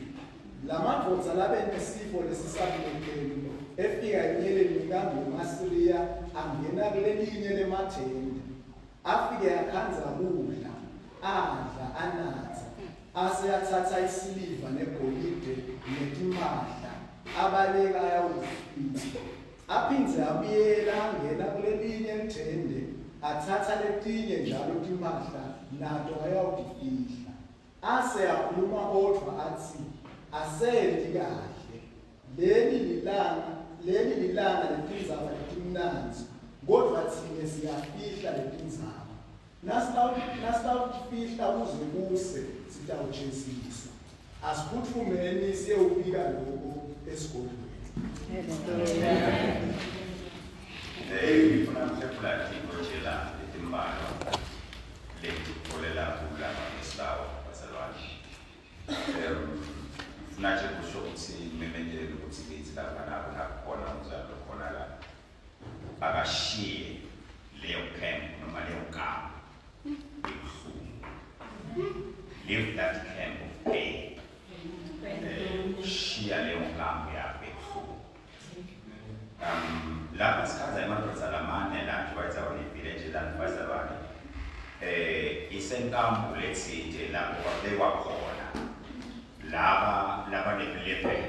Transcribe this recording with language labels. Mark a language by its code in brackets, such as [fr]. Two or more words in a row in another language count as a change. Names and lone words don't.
[ss] La madoda labenesifo lesisabulephele efika emyeleni inkambo eMasiriya angena kulelinye lemathende, afike akhanza kudla, adla, anatha, ase athatha isiliva negolide netimahla abaleka ayawufika. Aphindze abuyela angena kulelinye lithende, athatha letinye njalo timahla nato ayawutifihla. Ase akhuluma odwa athi asendi kahle, leli lilanga letindzaba letimnanzi, kodwa thina siyafihla letindzaba. Nasitawutifihla kuze kuse sitawujeziswa. Asiphutfumeni siyewubika lokho esigodlweni. Ngifuna ukuphefula nje letimbalwa letitfolela kulaba ngesilawo bazalwane. Ngifuna nje kusho ukuthi ngimemetele ukuthi kithi lapha nabo nakhona umzalo khona la akashiye leyo camp noma leyo nkambo ebuhlungu. [en] Leave that camp of pain. [ss] Shiya leyo nkambo yakho ebuhlungu. Lapha sikhaza emadoda lamane la nje village la bazalwane. Isenkambo letsite lapho babekwa khona laba nebulephele.